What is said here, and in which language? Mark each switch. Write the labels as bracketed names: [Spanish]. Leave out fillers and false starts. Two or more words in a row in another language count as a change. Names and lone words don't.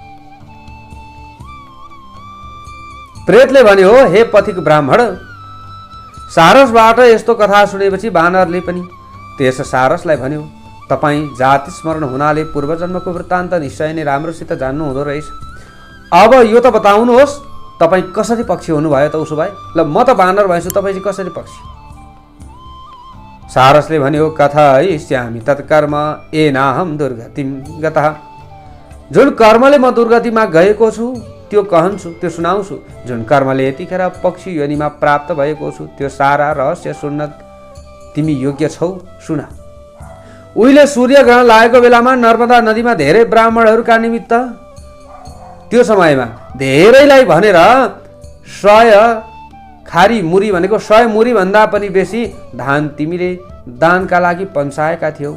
[Nepali] प्रेतले भन्यो, हे पथिक ब्राह्मण, सारसबाट यस्तो कथा सुनेपछि बानरले पनि त्यस सारसलाई भन्यो, तपाईँ जाति स्मरण हुनाले पूर्व जन्मको वृत्तान्त निश्चय नै राम्रोसित जान्नु हुँदो रहेछ। अब यो त बताउनुहोस्, तपाईँ कसरी पक्षी हुनुभयो त? उसो भए ल, म त बानर भएछु, तपाईँ चाहिँ कसरी पक्षी? सारसले भन्यो, [Sanskrit] कथयिष्यामि तत्कर्म येनाहं दुर्गतिं गतः। [Nepali] जुन कर्मले म दुर्गतिमा गएको छु त्यो कहन्छु, त्यो सुनाउँछु। जुन कर्मले यतिखेर पक्षी योनिमा प्राप्त भएको छु त्यो सारा रहस्य सुन्न तिमी योग्य छौ। सुन। उहिले सूर्य ग्रहण लागेको बेलामा नर्मदा नदीमा धेरै ब्राह्मणहरूका निमित्त त्यो समयमा धेरैलाई भनेर 100 खारी मुरी भनेको 100 मुरी भन्दा पनि बेसी धान तिमीले दानका लागि पन्साएका थियौ।